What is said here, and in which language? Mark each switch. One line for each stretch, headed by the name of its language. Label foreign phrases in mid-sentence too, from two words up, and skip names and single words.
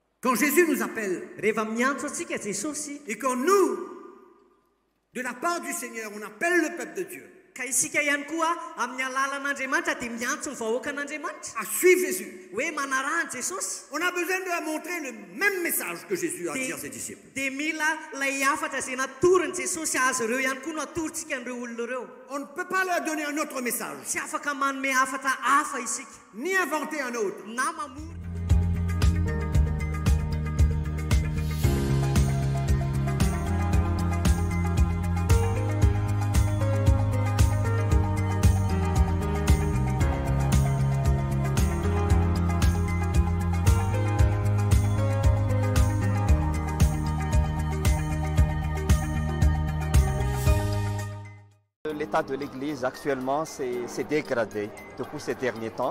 French: Quand Jésus nous appelle,
Malagasy: rehefa miantso antsika Jesosy,
French: et quand nous, de la part du Seigneur, on appelle le peuple de Dieu
Malagasy: ka isika ihany koa amin'ny alalan'Andriamanitra dia miantso ny vahoakan'Andriamanitra
French: à suivre Jésus,
Malagasy: hoe manarahany Jesosy,
French: on a besoin de leur montrer le même message que Jésus a dit à ses disciples.
Malagasy: dia mila ilay hafatra izay natoriny Jesosy azy ireo ihany koa no atorontsika an'ireo olona ireo.
French: On ne peut pas leur donner un autre message,
Malagasy: Tsy afaka manome hafatra hafa isika
French: ni inventer un autre.
Malagasy: na mamora.
French: L'état de l'Église actuellement s'est dégradé depuis ces derniers temps.